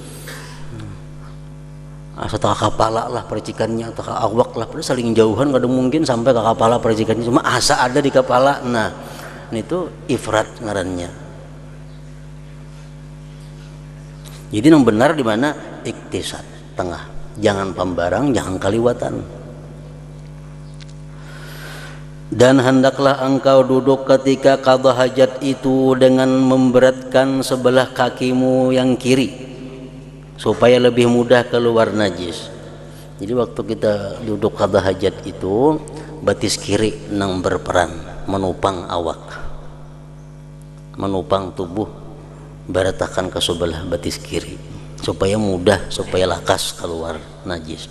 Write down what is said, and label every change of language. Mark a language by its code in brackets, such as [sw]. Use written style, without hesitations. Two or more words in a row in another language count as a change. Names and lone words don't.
[bjn] Setengah kepala lah percikannya, atau awak lah, padahal saling jauhan kada mungkin sampai ke kepala percikannya, cuma asa ada di kepala. Nah, itu ifrat ngarannya. Jadi yang benar di mana? Iktisad, tengah. Jangan pembarang, jangan kaliwatan. [id] Dan hendaklah engkau duduk ketika qada hajat itu dengan memberatkan sebelah kakimu yang kiri, supaya lebih mudah keluar najis. [bjn] Jadi waktu kita duduk qada hajat itu, batis kiri nang berperan menopang awak, menopang tubuh, beratakan ke sebelah batis kiri supaya mudah, supaya lakas keluar najis.